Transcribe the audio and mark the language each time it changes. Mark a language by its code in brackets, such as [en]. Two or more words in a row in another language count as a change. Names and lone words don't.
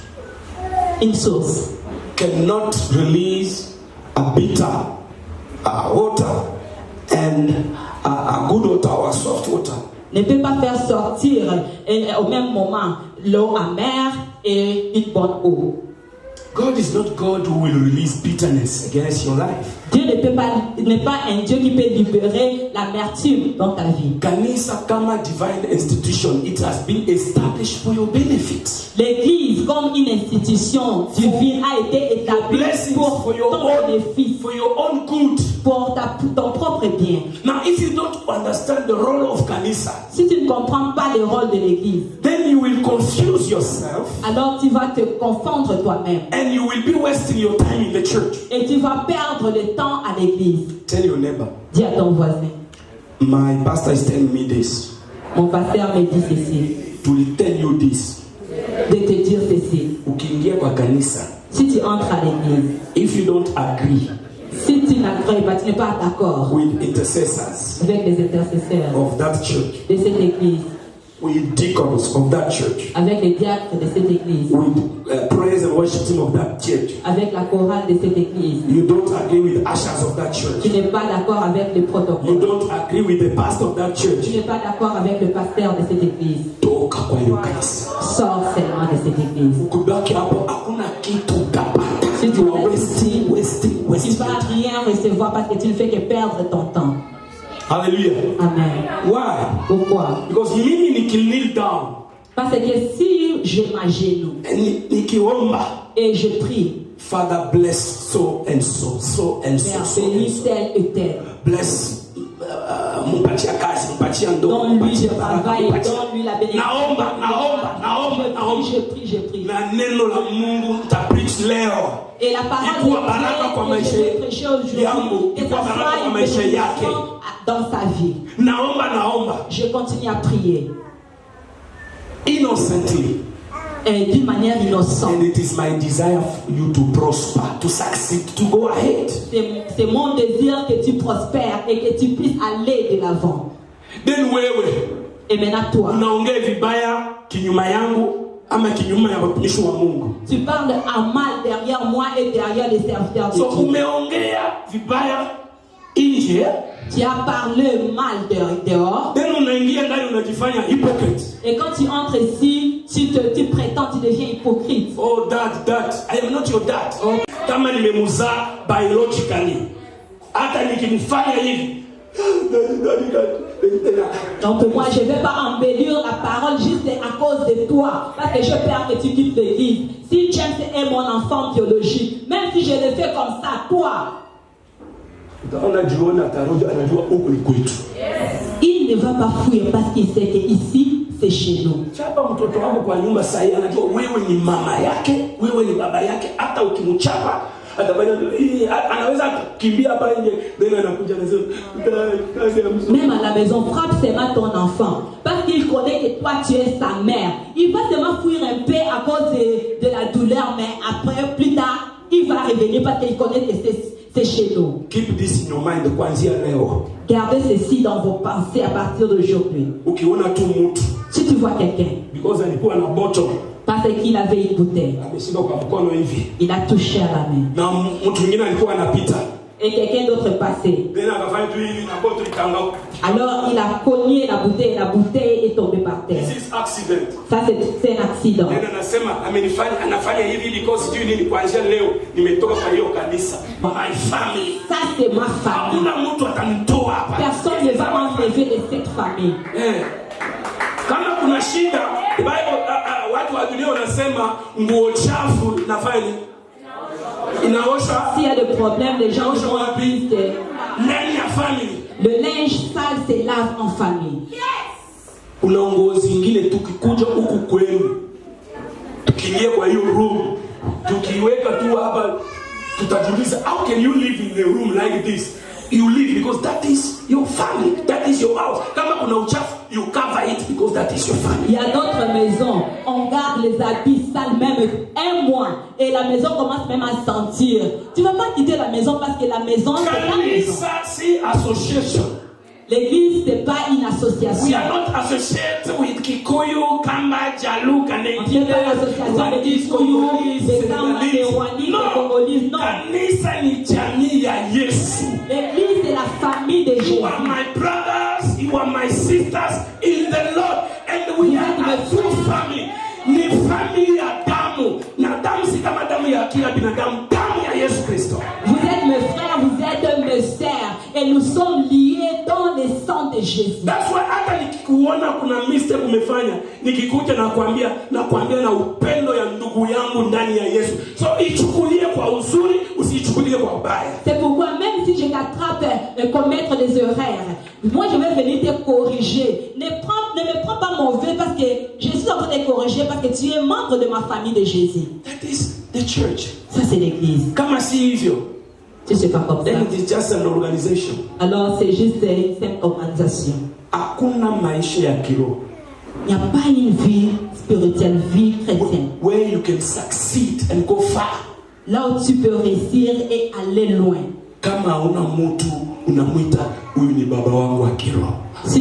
[fr] une source, [en] cannot release a bitter water and a good water or a soft water [fr] ne peut pas faire sortir au même moment l'eau amère et une bonne eau. [en] God is not God who will release bitterness against your life. [fr] Dieu n'est pas un Dieu qui peut libérer l'amertume dans ta vie. [sw] Kanisa kama [en] divine institution, it has been established for your benefit. [fr] L'église comme une institution divine a été établie pour ton bénéfice, [en] for your own good. [fr] pour ton propre bien. [en] Now, if you don't understand the role of Kanisa, [fr] Si tu ne comprends pas le rôle de l'église, [en] then you will confuse yourself [fr] alors tu vas te confondre toi-même [en] and you will be wasting your time in the church. [fr] et tu vas perdre le temps à l'église. [en] Tell your neighbor, [fr] Dis à ton voisin, [en] my pastor is telling me this. [fr] mon pasteur me dit ceci, [en] To tell you this. [fr] de te dire ceci. [sw] Ukiingia kwa kanisa, [fr] Si tu entres à l'église, [en] if you don't agree [fr] si tu n'agrées pas, tu n'es pas d'accord [en] with intercessors [fr] avec les intercesseurs [en] of that church, [fr] de cette église, [en] with deacons of that church, [fr] avec les diacres de cette église, [en] with praise and worship team of that church, [fr] avec la chorale de cette église, [en] you don't agree with the ushers of that [fr] tu [en] church, [fr] n'es pas d'accord avec les [en] you [fr] protocoles, [en] don't agree with the pastor of that [fr] tu [en] church, [fr] n'es pas d'accord avec le pasteur de cette église, [sw] toka kwa hiyo kanisa. [fr] sors seulement de cette église. [sw] Kubaki hapo hakuna kitu utapata. [fr] Si tu [en] You are wasting [fr] Tu ne vas rien recevoir parce que tu ne fais que perdre ton temps. [en] Hallelujah. Amen. Why? [fr] Pourquoi? [sw] Because mimi nikikneel down [fr] Parce que si je m'agenouille [sw] nikiomba, [fr] et je prie, [en] Father bless so and so, so and so, [fr] Père, [en] so and [fr] bénis [en] so. [fr] tel et tel. [sw] Bless mpatia kazi, mpatia ndoa, [fr] Donne-lui [sw] mpatia [fr] le [sw] baraka, [fr] travail, [sw] mpatia. [fr] donne-lui la bénédiction. Je prie, je prie. [sw] Na neno la Mungu nitapreach leo. [fr] Et la parole [sw] Ikuwa baraka kwa [fr] de [sw] maisha [fr] Dieu que je prêche aujourd'hui, [sw] yangu, [fr] que ça [sw] ikuwa baraka [fr] soit [sw] kwa [fr] une [sw] maisha yake. [fr] bénédiction dans sa vie. [sw] Naomba [fr] Je continue à prier [en] innocently. [fr] d'une manière innocente. [en] And it is my desire for you to prosper, to succeed, to go ahead. [fr] C'est mon désir que tu prospères et que tu puisses aller de l'avant. [en] Then wewe [fr] Et maintenant toi, [sw] unaongea vibaya kinyuma yangu ama kinyuma ya watumishi wa Mungu. [fr] tu parles à mal derrière moi et derrière les serviteurs de [en] So [fr] Dieu. [sw] umeongea vibaya nje, [fr] Tu as parlé mal dehors. [sw] then unaingia ndani unajifanya hypocrite. [fr] Et quand tu entres ici, tu prétends, tu deviens hypocrite. [en] Oh dad, I am not your dad. [sw] Kama nimemuzaa biologically, hata nikimfanya hivi [fr] Donc moi, je ne vais pas embellir la parole juste à cause de toi. Parce que j'ai peur que tu quittes l'église. Si James est mon enfant biologique, même si je le fais comme ça, toi, il ne va pas fuir parce qu'il sait que ici, c'est chez nous. [sw] Chapa mtoto wako kwa nyumba sahi, anajua wewe ni mama yake, wewe ni baba yake. Hata ukimchapa anaweza kukimbia hapa nje, then anakuja anasema [fr] même à la maison, frappe seulement ton enfant parce qu'il connaît que toi tu es sa mère. Il va seulement fuir un peu à cause de la douleur, mais après, plus tard, il va revenir parce qu'il connaît que c'est chez nous. [en] Keep this in your mind [sw] kuanzia leo. [fr] Gardez ceci dans vos pensées à partir d'aujourd'hui. [sw] Ukiona tu mtu [fr] Si tu vois quelqu'un, [sw] because alikuwa na bottle, [fr] parce qu'il avait une bouteille, [sw] ameshika kwa mkono hivi, [fr] il a touché à la main, [sw] na mtu mwingine alikuwa anapita, [fr] et quelqu'un d'autre passait. [sw] then akafanya tu hivi na bottle ikangauka. [fr] Alors il a cogné la bouteille est tombée par terre. [en] This is accident. [fr] Ça c'est un accident. [sw] Then anasema anafanya hivi because sijui nini, kuanzia leo nimetoka kwa hiyo kanisa. [en] My family. [fr] Ça c'est ma famille. [sw] Hakuna mtu atanitoa hapa. [fr] Personne ne va m'enlever de cette famille. [sw] Kama kuna shida, Bible watu wa dunia wanasema nguo chafu nafanya inaosha. [fr] S'il y a des problèmes, les gens disent que [sw] Ndani ya family. [fr] le linge sale se lave en famille. [sw] Kuna nguo zingine tukikuja huku kwenu, tukiingia kwa hiyo room, tukiweka tu hapa, tutajiuliza [en] how can you live in a room like this? You live because that is your family, that is your house. [sw] Kama kuna uchafu, [en] you cover it because that is your family. [fr] Il y a d'autres maisons, on garde les habits sales même un mois et la maison commence même à sentir. Tu ne vas pas quitter la maison parce que la maison c'est ta maison. [sw] Kanisa si association. [fr] L'église c'est pas une [en] We [fr] association. [en] are not associated with Kikuyu, Kamba, Jalu, [fr] On n'est pas l'association des Kikuyu, des Kamba, des Rwandais, des Congolais. Non. [sw] Kanisa ni jamii ya Yesu. [fr] L'église c'est la famille de Jésus. [en] You are my brothers, you are my sisters in family. [sw] Ni family ya damu. Na damu si kama damu ya kila binadamu, damu ya Yesu Kristo. [fr] Vous êtes mes frères, vous êtes mes sœurs, et nous sommes liés dans le sang de Jésus. [en] That's why [sw] hata nikikuona kuna mistake umefanya, nikikuja na kuambia na upendo ya ndugu yangu ndani ya Yesu. So ichukulie kwa uzuri, usichukulie kwa ubaya. [fr] C'est pourquoi même si je t'attrape commettre des erreurs, moi je vais venir te corriger. Ne me prends pas mauvais parce que je suis en train de te corriger parce que tu es membre de ma famille de Jésus. [en] That is the church. [fr] Ça c'est l'église. [sw] Kama si hivyo, [fr] Si c'est pas comme ça, [en] then it is just an organization. [fr] alors c'est juste une simple organisation. [sw] Hakuna maisha ya kiroho. [fr] Il n'y a pas une vie spirituelle, vie chrétienne, [en] Where you can succeed and go far. [fr] là où tu peux réussir et aller loin. [sw] Kama una mtu unamwita huyu ni baba wangu wa kiroho. [fr] Si